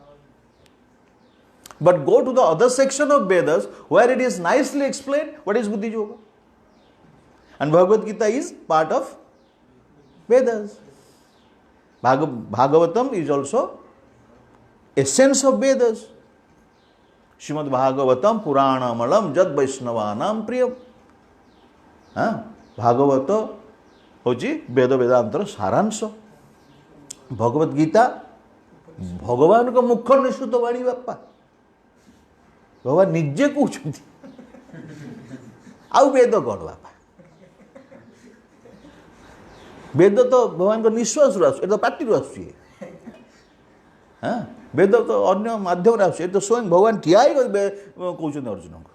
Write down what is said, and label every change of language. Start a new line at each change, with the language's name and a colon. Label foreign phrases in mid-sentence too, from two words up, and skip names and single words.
English: But go to the other section of Vedas where it is nicely explained what is Buddhi Yoga. And Bhagavad Gita is part of Vedas. Bhagavatam is also essence of Vedas.
Sanskrit: श्रीमद् भागवतं पुराणममलं यद् वैष्णवानां प्रियम्.
Odia: ଭାଗବତ ହଉଛି ବେଦ ବେଦାନ୍ତର ସାରାଂଶ.
Hindi: भगवद् गीता भगवान का मुख निःसृत वाणी बप्पा.
Odia: Bhagavan ନିଜେ କହୁଛନ୍ତି ଆଉ ବେଦ କ'ଣ ବାପା? ବେଦ ତ ଭଗବାନଙ୍କ ନିଶ୍ୱାସରୁ ଆସୁଛି, ଏଟା ତ ପାଟିରୁ ଆସୁଛି। ବେଦ ତ ଅନ୍ୟ ମାଧ୍ୟମରେ ଆସୁଛି, ଏଟା ତ ସ୍ୱୟଂ ଭଗବାନ ଠିଆ ହେଇକି କହୁଛନ୍ତି ଅର୍ଜୁନଙ୍କୁ।